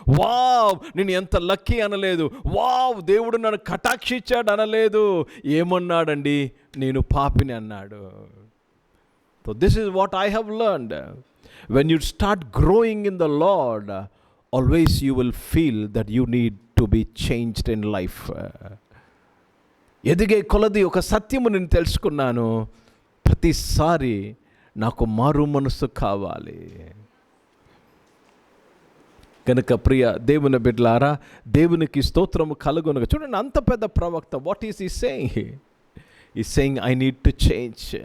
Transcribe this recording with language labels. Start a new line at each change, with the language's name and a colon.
Telugu: Wow, నేను ఎంత lucky అనలేదు. వావ్, దేవుడు నన్ను కటాక్షించాడు అనలేదు. ఏమన్నాడండి? నేను పాపిని అన్నాడు.
English: So this is what I have learned. When you start growing in the Lord, always you will feel that you need to be changed in life.
Telugu: ఎదిగే కొలది ఒక సత్యము నేను తెలుసుకున్నాను, ప్రతిసారి నాకు మారు మనసు కావాలి. కనుక ప్రియ దేవుని బిడ్డలారా, దేవునికి స్తోత్రము కలుగునగా. చూడండి, అంత పెద్ద ప్రవక్త,
English: What is he saying? He saying I need to change.